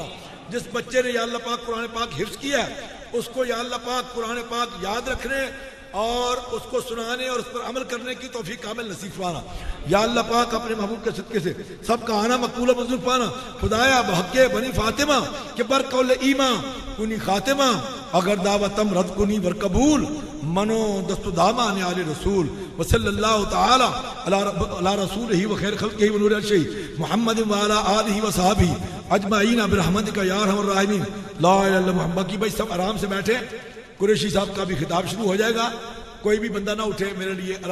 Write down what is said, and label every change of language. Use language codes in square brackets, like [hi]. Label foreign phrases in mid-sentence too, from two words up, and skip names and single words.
[ur] جس بچے نے یا اللہ پاک قرآن پاک حفظ کیا ہے اس کو یا اللہ پاک قرآن پاک یاد رکھنے اور اس کو سنانے اور اس پر عمل کرنے کی توفیق کامل نصیب فرمانا. یا اللہ پاک اپنے محبوب کے صدقے سے سب کا آنا مقبول و منظور فرمانا. [fa] خدایا بحق بنی فاطمہ کہ بر قول ایمان کنی خاتمہ اگر دعوتم رد کنی ور قبول منو دست دامان آل رسول [ar] وصلی اللہ تعالی علی رسولہ و خیر خلقہ و نور عرشہ محمد و علی آلہ و صحابہ اجمعین برحمتک یا ارحم الراحمین. لا الہ الا اللہ محمد. [ur] کی بھائی سب آرام سے بیٹھے. قریشی صاحب کا بھی خطاب شروع ہو جائے گا. کوئی بھی بندہ نہ اٹھے میرے لیے آرام